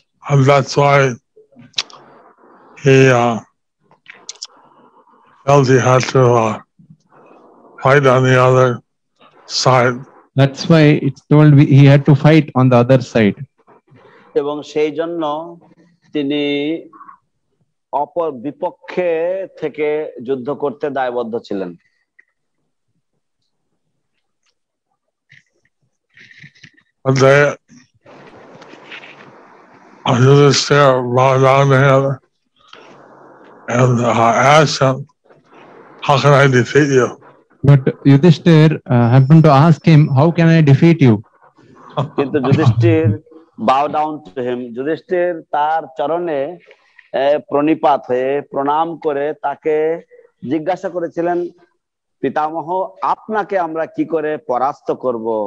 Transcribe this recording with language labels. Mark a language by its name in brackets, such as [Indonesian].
[English] and that's why he felt he had to fight on the other side. That's why it's told he had to fight on the other side. [Bangla] এবং সেই জন্য তিনি অপর বিপক্ষে থেকে যুদ্ধ করতে দায়বদ্ধ ছিলেন। [English] But they just brought down to him and asked him, "How can I defeat you?" But Yudhishthir happened to ask him, "How can I defeat you?" [Bangla] কিন্তু Yudhishthir [English] bow down to him, [Bangla] Yudhishthir তার চরণে প্রণিপাত হয়ে প্রণাম করে তাকে জিজ্ঞাসা করেছিলেন, পিতামহ আপনাকে আমরা কি করে পরাস্ত করব?